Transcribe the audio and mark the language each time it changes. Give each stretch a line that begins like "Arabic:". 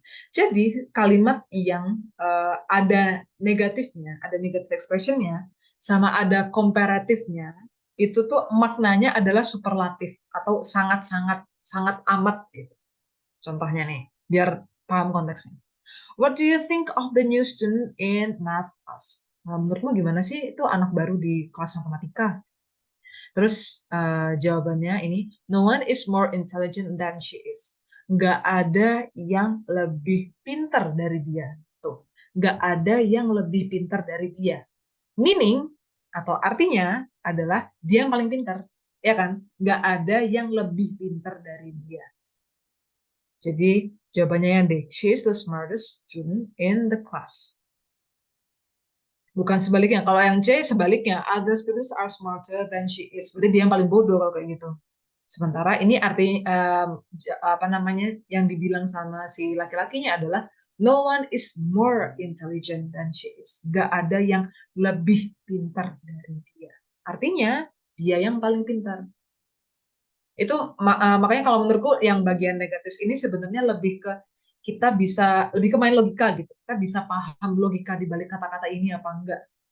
Indonesian: Jadi kalimat yang ada negatifnya, ada negative expression-nya, sama ada komparatifnya, itu tuh maknanya adalah superlatif atau sangat-sangat sangat amat gitu. Contohnya nih, biar paham konteksnya.
English: What do you think of the new student in math class?
Indonesian: Nah, menurutmu gimana sih itu anak baru di kelas matematika? Terus jawabannya ini,
English: no one is more intelligent than she is.
Indonesian: Nggak ada yang lebih pintar dari dia. Tuh, nggak ada yang lebih pintar dari dia. Meaning, atau artinya adalah dia yang paling pintar. Ya kan? Nggak ada yang lebih pintar dari dia. Jadi, jawabannya yang D.
English: She is the smartest student in the class.
Indonesian: Bukan sebaliknya. Kalau yang C sebaliknya,
English: other students are smarter than she is.
Indonesian: Berarti dia yang paling bodoh kalau kayak gitu. Sementara ini arti apa namanya yang dibilang sama si laki-lakinya adalah
English: No one is more intelligent than she is.
Indonesian: Gak ada yang lebih pintar dari dia. Artinya, dia yang paling pintar. Itu makanya kalau menurutku yang bagian negatif ini sebenarnya lebih ke kita bisa lebih ke main logika gitu. Kita bisa paham logika di balik kata-kata ini apa enggak.